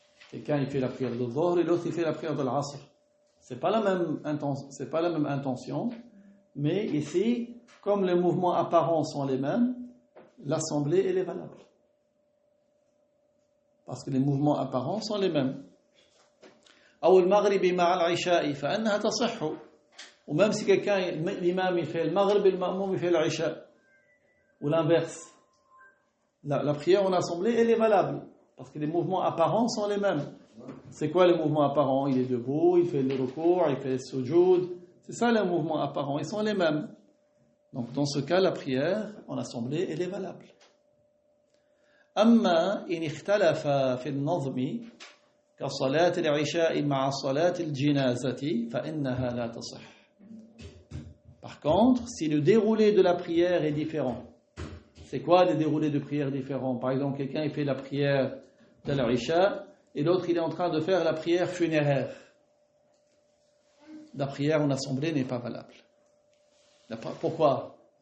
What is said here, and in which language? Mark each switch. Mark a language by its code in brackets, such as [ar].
[fr] Quelqu'un il fait la prière de al-Dhuhr et l'autre il fait la prière de l'Asr. C'est pas la même intention, mais ici, comme les mouvements apparents sont les mêmes, l'assemblée elle est valable. Parce que les mouvements apparents sont les mêmes. [ar] أو المغرب مع العشاء فإنها تصح. [fr] Ou même si quelqu'un, l'imam il fait le maghrib et le ma'moum il fait l'isha, ou l'inverse, la prière en assemblée elle est valable parce que les mouvements apparents sont les mêmes. C'est quoi les mouvements apparents? Il est debout, il fait le recours, il fait le sujoud. C'est ça les mouvements apparents, ils sont les mêmes. Donc dans ce cas la prière en assemblée elle est valable. [ar] أما إن اختلف في النظم كصلاة العشاء مع صلاة الجنازة فإنها لا تصح. [fr] Par contre, si le déroulé de la prière est différent, c'est quoi le déroulé de prière différent? Par exemple, quelqu'un il fait la prière de l'Isha et l'autre il est en train de faire la prière funéraire. La prière en assemblée n'est pas valable. Pourquoi?